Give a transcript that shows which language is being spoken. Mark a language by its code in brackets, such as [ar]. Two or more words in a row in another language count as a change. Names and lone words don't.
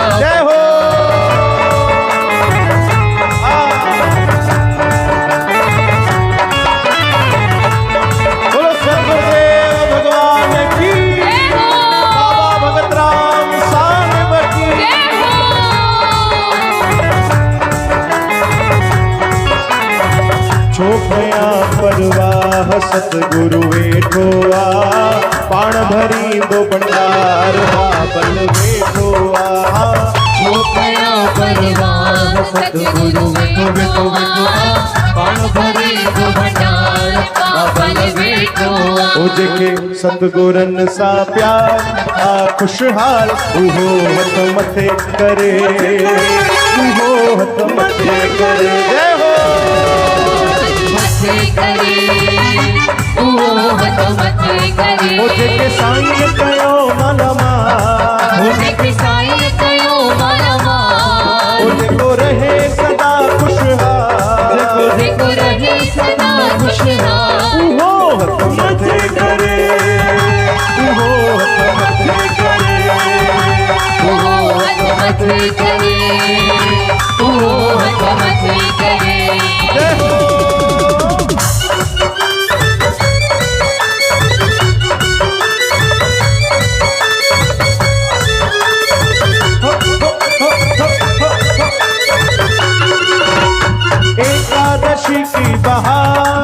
[hi] जय हो बोलो सद्गुरुदेव भगवान की, बाबा भगत राम साहिब की। [sd] छोकया परवाह सतगुरु वेठो आ, पाण भरी दो भंडार बाबल वेठो आ, छोकया परवान सतगुरु वेठो वेठो वेठो, पाण भरी दो भंडार बाबल वेठो। ओ जेके सतगुरन सा प्यार आ खुशहाल, उहो हथ मथे करे, उहो हथ मथे करे। जय हो मथे करे, ओ हथ मथे करे। ओ जेके साईं कयो मनमा, मुझे किसाई कयो मनवा, ओ जेको रहे सदा खुशहाल, देखो रहे सदा खुशहाल। उहो हथ मथे करे, उहो हथ मथे करे, ओ हथ मथे करे, ओ हथ मथे करे। [hi] जय हो एकादशी की बहार,